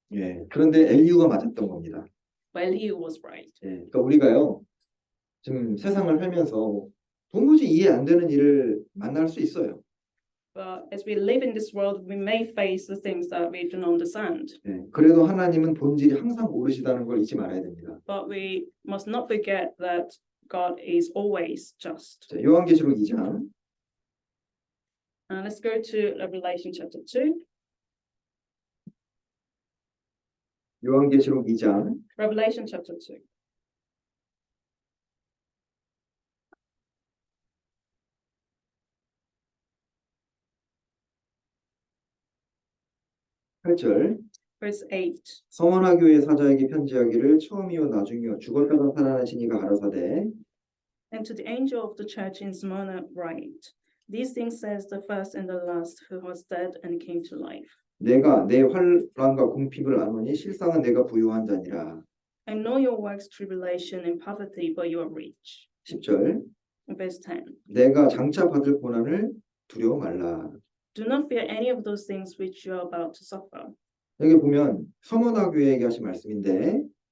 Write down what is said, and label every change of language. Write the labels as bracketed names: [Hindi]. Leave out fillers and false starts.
[Korean] 예, 그런데 엘리후가 맞았던 겁니다. [English] But Elihu was right. [Korean] 예, 그러니까 우리가요 지금 세상을 살면서 도무지 이해 안 되는 일을 만날 수 있어요. [English] But as we live in this world, we may face the things that we don't understand. [Korean] 예, 그래도 하나님은 본질이 항상 옳으시다는 걸 잊지 말아야 됩니다. [English] But we must not forget that God is always just. [Korean] 자, 요한계시록 2장 [English] Let's go to Revelation chapter 2. [Korean] 요한계시록 2장 [English] Revelation chapter 2. [Korean] 팔절 [English] Verse 8. [Korean] 성원하 교회 사자에게 편지하기를 처음이요 나중이요 죽었다가 살아나신 이가 가라사대 [English] And to the angel of the church in Smyrna write, these things says the first and the last, who was dead and came to life. [Korean] 내가 내 환난과 궁핍을 아노니 실상은 내가 부유한 자니라. [English] I know your works, tribulation and poverty, but you are rich. [Korean] 10절 [English] Verse 10. [Korean] 내가 장차 받을 고난을 두려워 말라. [English] Do not fear any of those things which you are about to suffer. [Korean] 여기 보면 성원하 교회에게 하신 말씀인데